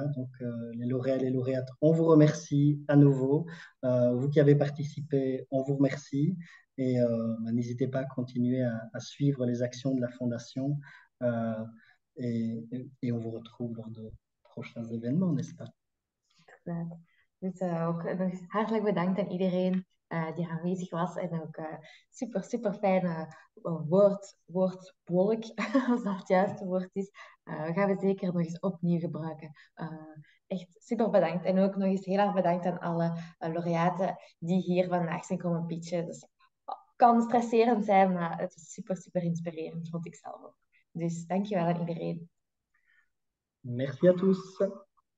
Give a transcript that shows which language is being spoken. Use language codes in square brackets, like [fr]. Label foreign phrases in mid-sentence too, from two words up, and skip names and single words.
[fr] Donc, les lauréats et les lauréates, on vous remercie à nouveau. Vous qui avez participé, on vous remercie. Et n'hésitez pas à continuer à suivre les actions de la Fondation. Et on vous retrouve lors de prochains événements, n'est-ce pas? [nl] Dus ook nog eens hartelijk bedankt aan iedereen die aanwezig was. En ook super, super fijne woordwolk, als dat het juiste woord is. Gaan we zeker nog eens opnieuw gebruiken. Echt super bedankt. En ook nog eens heel erg bedankt aan alle laureaten die hier vandaag zijn komen pitchen. Dus kan stresserend zijn, maar het is super, super inspirerend, vond ik zelf ook. Dus dankjewel aan iedereen. [fr] Merci à tous.